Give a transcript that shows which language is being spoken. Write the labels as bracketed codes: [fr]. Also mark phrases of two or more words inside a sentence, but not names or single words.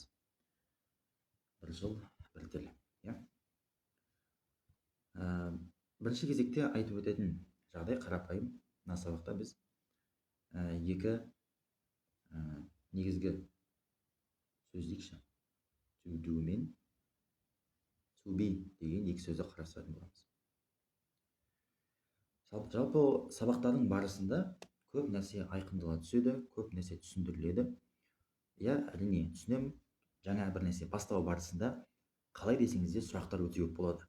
[kk] Бір жыл бір тіл, иә. Бірінші кезекте айтып өтетін жағдай қарапайым. Мына сабақта біз екі негізгі сөз дейікші, [en] to do [kk] мен [en] to be [kk] деген екі сөзді қарастыратын боламыз. Жалпы сабақтардың барысында көп нәрсе айқындала түседі, көп нәрсе түсіндіріледі. Иә, әрине түсінемін. Жаңа бір нәрсе бастау барысында қалай десеңізде сұрақтар өте көп болады.